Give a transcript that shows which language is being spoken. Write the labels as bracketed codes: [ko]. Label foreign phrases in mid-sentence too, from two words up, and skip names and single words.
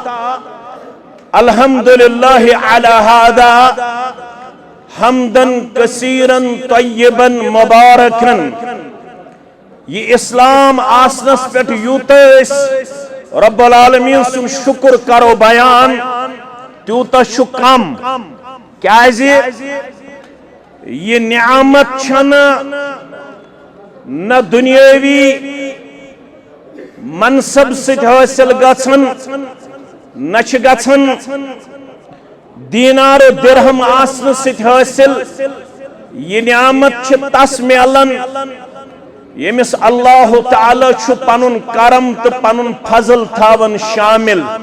[ar] الحمدللہ علی ہذا حمدا کثیرا طیبا مبارکا [ks] یہ اسلام آسنس پہ یوت [ar] رب العالمین [ks] سن شکر کرو بیان تیوتا کم کیازِ یہ نعمت چھن نہ دنیاوی منصب ست حاصل گژھن نہ چھ گژھن دینار و درہم آسن ست حاصل یہ نعمت چھ تس ملن یمس اللہ تعالی چھ پنن کرم تو پنن فضل تھاون شامل